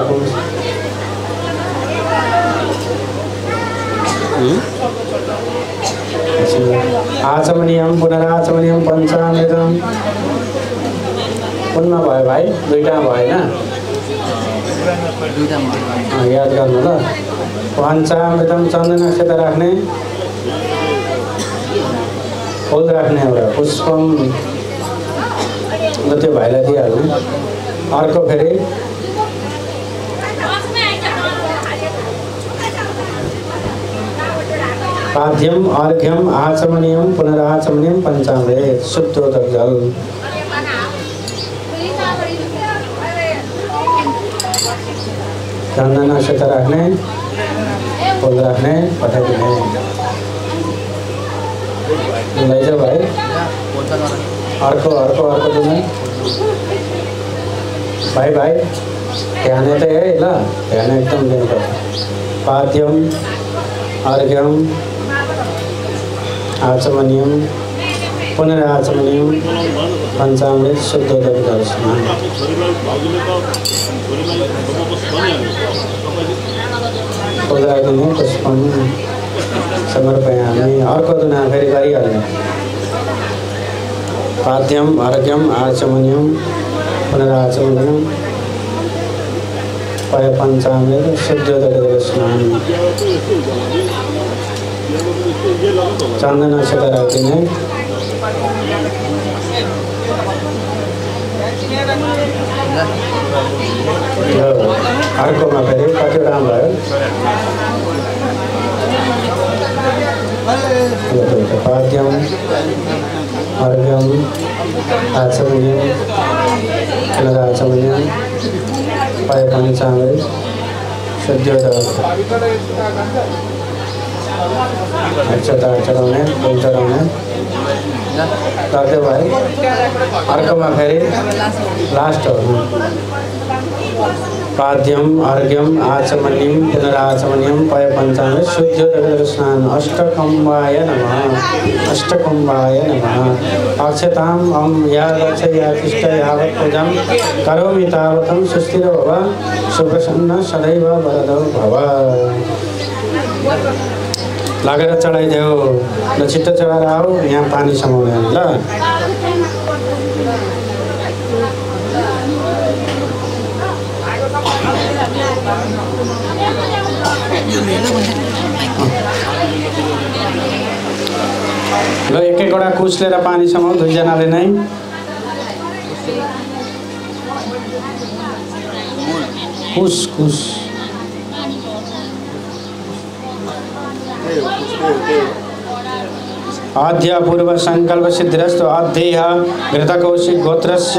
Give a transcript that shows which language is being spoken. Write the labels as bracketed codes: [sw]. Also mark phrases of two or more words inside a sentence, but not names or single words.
[sa] आचमनियम पुनराचमनियम पञ्चामृतम [ne] कुनमा भयो भाइ दुईटामा भएन याद गर्नु ल पञ्चामृतम चन्दन अक्षत राख्ने फुल राख्ने एउटा पुष्पम ल त्यो भाइलाई दिइहाल्ने अर्को फेरि [sa] पाद्यम अर्घ्यम आचमनियम पुनराचमनियम पञ्चामृत शुद्धोदक जल [ne] चन्दन अक्षत राख्ने फुल राख्ने पठाइदिने लैजाऊ भाइ अर्को दिने भाइ ध्यान यतै है ल ध्यान एकदम दिनुपर्छ [sa] पाद्यम अर्घ्यम आचमनियम पुनराचमनियम पञ्चामृत शुद्धोदक जल स्नान [ne] फुल राखिदिने [sa] पुष्पम समर्पयामि [ne] अर्को धुना फेरि गरिहाल्ने [sa] पाद्यम अर्घ्यम आचमनियम पुनराचमनियम पञ्चामृत शुद्धोदक जल स्नान [ne] चन्दन अक्षत राखिदिने अर्कोमा फेरि कतिवटा भयो [sa] पाद्यम अर्घ्यम आचमनियम पुनराचमनियम पञ्चामृत शुद्धोदक [ne] अक्षता चढाउने फुल चढाउने गर्दै भयो अर्कोमा फेरि लास्ट हो [sa] पाद्यम अर्घ्यम आचमनीम पुनराचमनीम पय पंचांग शुद्ध स्नान अष्टकुंभाय नमः अक्षताम अम या गच्छ या तिष्ठ यावत् पूजं करोमि तावतं सुस्थिरो भव सुप्रसन्न सदैव वरदो भव। [ne] लागेर चढाइदेऊ ल छिट्टो चढाएर आऊ यहाँ पानी समाउने ल। ल एक एकवटा कुस लिएर पानी समाऊ दुईजनाले नै। [sa] कुस कुस आद्य पूर्व संकल्प सिद्धिरस्तु अध्येय घृतकौशिक गोत्रस्य